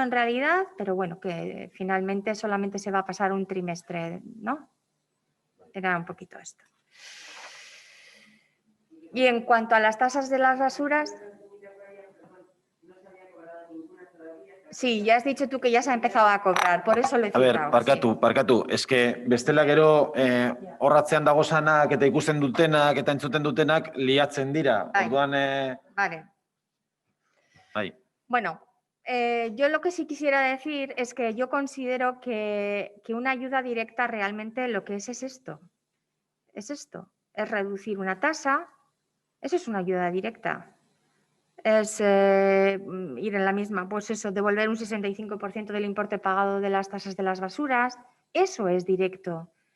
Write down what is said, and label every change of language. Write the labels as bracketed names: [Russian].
[Spanish] En realidad, pero bueno, que finalmente solamente se va a pasar un trimestre, ¿no? Era un poquito esto. Y en cuanto a las tasas de las basuras... Sí, ya has dicho tú que ya se ha empezado a cobrar, por eso lo he citado. [Basque] Barkatu, eske bestela gero horratzean dagozanak eta ikusten dutenak eta entzuten dutenak liatzen dira. Orduan... [Spanish] Vale. [Basque] Bai. [Spanish] Bueno, yo lo que sí quisiera decir es que yo considero que una ayuda directa realmente lo que es esto. Es esto, es reducir una tasa, eso es una ayuda directa. Es ir en la misma, pues eso, devolver un 65% del importe pagado de las tasas de las basuras, eso es directo.